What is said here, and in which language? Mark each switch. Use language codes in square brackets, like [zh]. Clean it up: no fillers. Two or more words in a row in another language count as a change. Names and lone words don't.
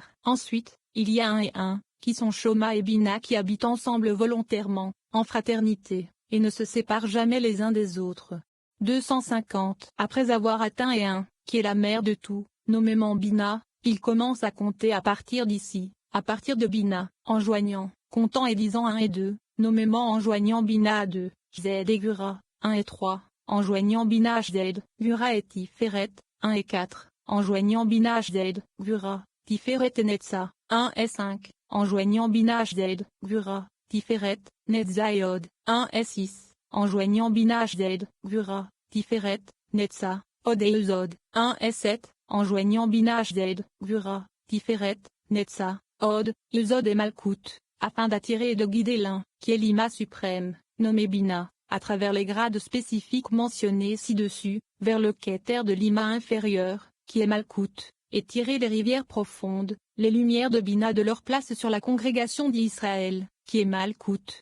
[fr] Ensuite, il y a 1 et 1, qui sont Shoma et Bina, qui habitent ensemble volontairement, en fraternité, et ne se séparent jamais les uns des autres. 250. Après avoir atteint et 1, qui est la mère de tout, nommément Bina, il commence à compter à partir d'ici, à partir de Bina, enjoignant, comptant et disant 1 et 2, nommément enjoignant Bina à 2, Z et Gura, 1 et 3, enjoignant Bina HZ, Gura et Tiferet, 1 et 4, enjoignant Bina HZ, Gura, Tiferet et Netza, 1 et 5, enjoignant Bina HZ, Gura, Tiferet, Netza et Od, 1 et 6, enjoignant Bina HZ, Gura, Tiferet, Netza, Od et Uzod, 1 et 7, enjoignant Bina HZ, Gura, Tiferet, Netza, Od, Uzod et Malkout, afin d'attirer et de guider l'un, qui est l'Ima suprême, nommé Bina, à travers les grades spécifiques mentionnés ci-dessus, vers le Keter de l'Ima inférieur, qui est Malkout, et tirer les rivières profondes, les lumières de Bina de leur place sur la congrégation d'Israël, qui est Malkout.